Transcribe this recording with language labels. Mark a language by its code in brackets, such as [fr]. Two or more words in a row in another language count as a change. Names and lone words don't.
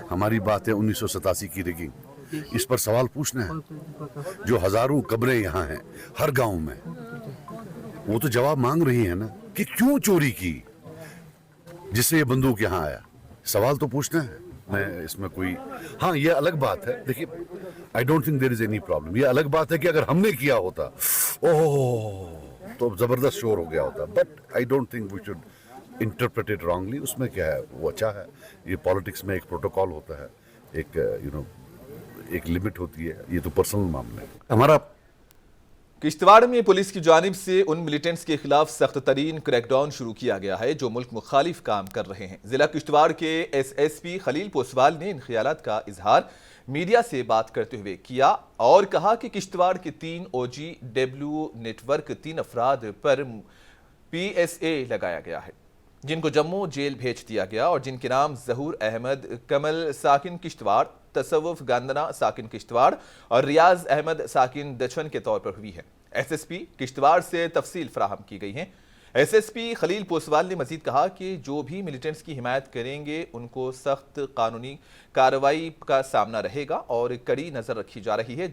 [ur] ہماری بات ہے 1987 کی ریگنگ، اس پر سوال پوچھنا ہے۔ جو ہزاروں قبریں یہاں ہیں ہر گاؤں میں، وہ تو جواب مانگ رہی ہیں نا کہ کیوں چوری کی، جس سے یہ بندوق یہاں آیا۔ سوال تو پوچھنا ہے۔ میں اس میں کوئی ہاں یہ الگ بات ہے، دیکھیے [en] I don't think there is any problem۔ [ur] یہ الگ بات ہے کہ اگر ہم نے کیا ہوتا اوہ تو زبردست شور ہو گیا ہوتا، [en] بٹ I don't think we should interpret it wrongly۔ [ur] اس میں کیا ہے، وہ اچھا ہے۔ یہ پالیٹکس میں ایک پروٹوکول ہوتا ہے، ایک ایک لمٹ ہوتی ہے، یہ تو پرسنل معاملہ ہے ہمارا۔ کشتواڑ میں پولیس کی جانب سے ان ملیٹنٹس کے خلاف سخت ترین کریک ڈاؤن شروع کیا گیا ہے جو ملک مخالف کام کر رہے ہیں۔ ضلع کشتواڑ کے ایس ایس پی خلیل پوسوال نے ان خیالات کا اظہار میڈیا سے بات کرتے ہوئے کیا اور کہا کہ کشتواڑ کے 3 OGW نیٹ ورک 3 افراد پر PSA لگایا گیا ہے جن کو جموں جیل بھیج دیا گیا اور جن کے نام ظہور احمد کمل ساکن کشتواڑ، تصوف گاندنا ساکن کشتواڑ اور ریاض احمد ساکن دچن کے طور پر ہوئی ہے۔ ایس ایس پی کشتواڑ سے تفصیل فراہم کی گئی ہیں۔ ایس ایس پی خلیل پوسوال نے مزید کہا کہ جو بھی ملیٹنٹس کی حمایت کریں گے ان کو سخت قانونی کارروائی کا سامنا رہے گا اور کڑی نظر رکھی جا رہی ہے۔